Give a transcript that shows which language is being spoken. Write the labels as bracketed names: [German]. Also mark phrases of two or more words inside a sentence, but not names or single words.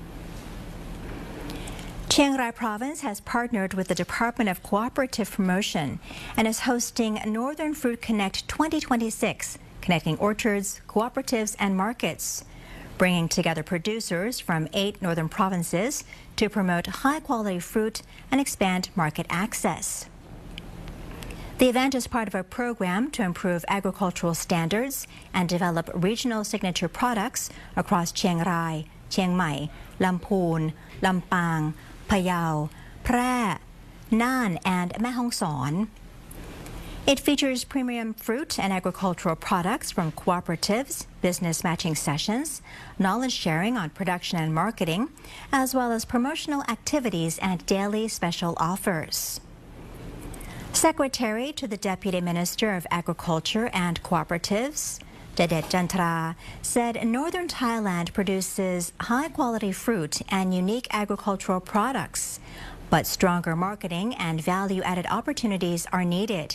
[English] Chiang Rai Province has partnered with the Department of Cooperative Promotion and is hosting Northern Fruit Connect 2026, connecting orchards, cooperatives, and markets, bringing together producers from 8 northern provinces to promote high-quality fruit and expand market access. The event is part of a program to improve agricultural standards and develop regional signature products across Chiang Rai, Chiang Mai, Lamphun, Lampang, Phayao, Phra, Nan, and Mae Hong Son. It features premium fruit and agricultural products from cooperatives, business matching sessions, knowledge sharing on production and marketing, as well as promotional activities and daily special offers. Secretary to the Deputy Minister of Agriculture and Cooperatives, Jadet Jantra, said northern Thailand produces high-quality fruit and unique agricultural products, but stronger marketing and value-added opportunities are needed.